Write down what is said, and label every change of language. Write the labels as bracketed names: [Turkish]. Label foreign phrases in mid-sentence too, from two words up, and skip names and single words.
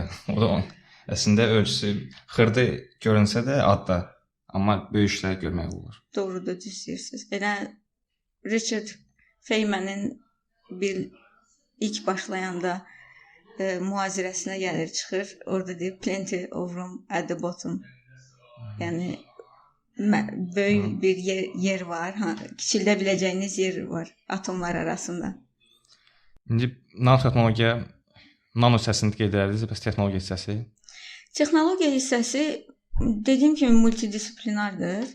[Azerbaijani] O da əslində ölçüsü xırda görünsə də adda, amma böyük işlər görmək olur. Doğrudur, düz deyirsiz. Elə Richard Feynman'ın bir ilk başlayanda mühazirəsinə gəlir, çıxır. Orada deyir [English] plenty of room at the bottom. [Azerbaijani] Yəni böyük bir yer var, kiçildə biləcəyiniz yer var atomlar arasında. İndi nanotexnologiya, nano hissəsini qeyd edərdiniz, bəs texnologiya hissəsi? Texnologiya hissəsi dediyim kimi multidisiplinardır.